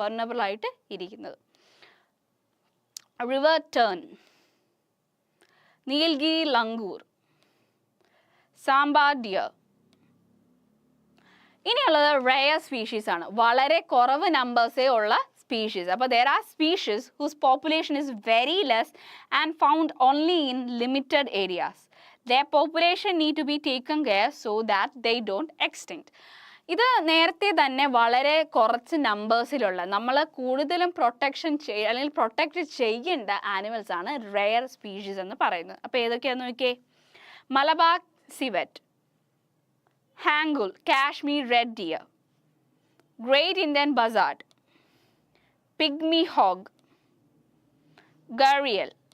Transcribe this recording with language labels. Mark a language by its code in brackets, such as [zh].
[ml] Vulnerable ആയിട്ട് ഇരിക്കുന്നത്. River turn, Nilgiri langur, sambar dear. ഇനിയുള്ളത് റെയർ സ്പീഷീസ് ആണ്, വളരെ കുറവ് നമ്പേഴ്സേ ഉള്ള സ്പീഷീസ്. അപ്പോൾ [en] there are species whose population is very less and found only in limited areas. Their population need to be taken care so that they don't extinct. [ml] ഇത് നേരത്തെ തന്നെ വളരെ കുറച്ച് നമ്പേഴ്സിലുള്ള, നമ്മൾ കൂടുതലും പ്രൊട്ടക്ഷൻ അല്ലെങ്കിൽ പ്രൊട്ടക്റ്റ് ചെയ്യേണ്ട ആനിമൽസ് ആണ് റെയർ സ്പീഷീസ് എന്ന് പറയുന്നത്. അപ്പോൾ ഏതൊക്കെയാണെന്ന് നോക്കിയേ. Malabar civet, ഹാംഗുൽ Kashmir red dear, great Indian buzzard, pygmy Hoeg, ഗറിയൽ.